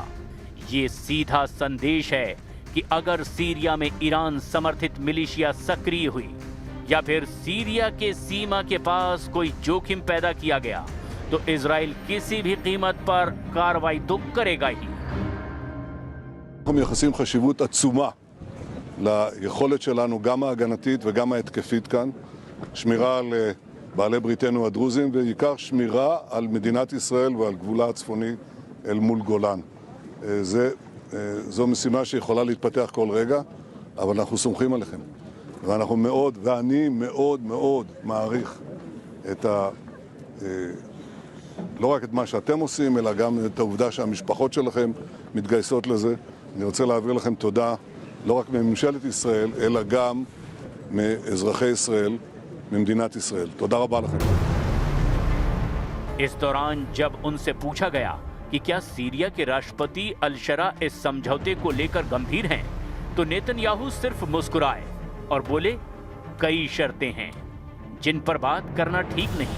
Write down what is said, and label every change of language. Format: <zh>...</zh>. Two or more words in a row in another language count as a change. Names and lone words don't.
<hi>ये सीधा संदेश है कि अगर सीरिया में ईरान समर्थित मिलिशिया सक्रिय हुई या फिर सीरिया के सीमा के पास कोई जोखिम पैदा किया गया तो इजराइल किसी भी कीमत पर कार्रवाई तो करेगा ही।</hi> <he>אנחנו מייחסים חשיבות עצומה ליכולת שלנו, גם ההגנתית וגם ההתקפית כאן, שמירה על בעלי בריתנו הדרוזים, ובעיקר שמירה על מדינת ישראל ועל גבולה הצפוני אל מול גולן. זו משימה שיכולה להתפתח כל רגע, אבל אנחנו סומכים עליכם. ואנחנו מאוד, ואני מאוד מאוד מעריך את לא רק את מה שאתם עושים, אלא גם את העובדה שהמשפחות שלכם מתגייסות לזה. אני רוצה להעביר לכם תודה, לא רק מממשלת ישראל, אלא גם מאזרחי ישראל, ממדינת ישראל. תודה रबा לכם.</he> <hi>इस दौरान जब उनसे पूछा गया कि क्या सीरिया के राष्ट्रपति अल-शरा इस समझौते को लेकर गंभीर हैं, तो नेतन्याहू सिर्फ मुस्कुराए और बोले, कई शर्तें हैं जिन पर बात करना ठीक नहीं।</hi>